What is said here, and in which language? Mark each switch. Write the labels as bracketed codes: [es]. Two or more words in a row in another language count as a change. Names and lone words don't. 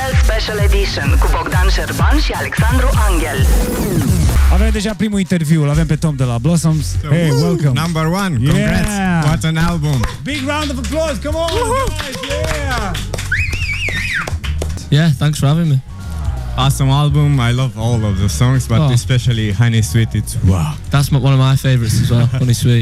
[ro] Special Edition cu Bogdan, Serban și Alexandru Anghel. Avem deja primul interviu, îl avem pe Tom de la Blossoms. [en] Hey, welcome. Number one, congrats. Yeah. What an album. Big round of applause, come on, guys, yeah. Yeah, thanks for having me. Awesome album. I love all of the songs, but especially Honey Sweet. It's wow. That's one of my favorites as well, Honey Sweet.